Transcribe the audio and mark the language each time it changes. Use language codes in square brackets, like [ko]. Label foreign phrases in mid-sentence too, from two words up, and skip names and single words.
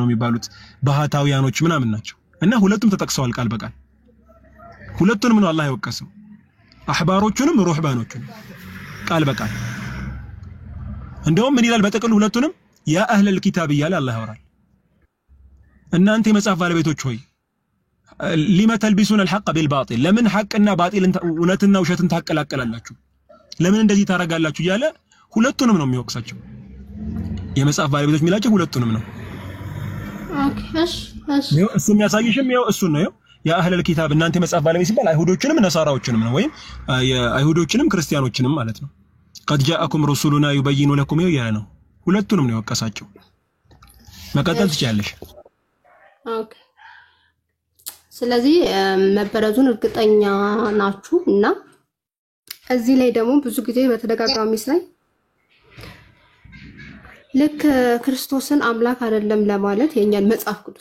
[am] የሚባሉት ባህታውያኖች ምናምን ናቸው እና ሁለቱም ተጠቅሰዋል ቃል በቃል ሁለቱንም ነው አላህ የወቀሰው አህባሮቹንም ሩህባኖቹንም ቃል በቃል እንደውም ምን ይላል በጥቅል ሁለቱንም [ar] يا أهل الكتاب [am] ይላል አላህ ያወራል እናንተ የመጽሐፍ ባለቤቶች ሆይ [ar] لما تلبسون الحق بالباطل لمن حقنا باطل [am] እውነትና ውሸትን ታቀላቀላላችሁ ለምን እንደዚህ ታረጋላችሁ ይያለ ሁለቱንም ነው የሚወቅሳቸው የመጽሐፍ ባለቤቶች የሚላቸው ሁለቱንም ነው ኦኬ እሺ እሱ የሚያሳይሽም ይኸው እሱ ነው [ar] يا أهل الكتاب [am] እናንተ የመጽሐፍ ባለቤት ሲባል አይሁዶችንም ነሳራዎችንም ነው ወይም የአይሁዶችንም ክርስቲያኖችንም ማለት ነው [ar] قد جاءكم رسولنا يبين لكم [am] ይያለ ነው ሁለቱንም ነው የወቀሳቸው መቀጠል ትችያለሽ ኦኬ ስለዚህ መበረዙን እርግጠኛ ናችሁ እና እዚህ ላይ ደግሞ ብዙ ጊዜ በተደጋጋሚ ላይ ልክ ክርስቶስን አምላክ አይደለም ለማለት የኛን መጽሐፍ ቅዱስ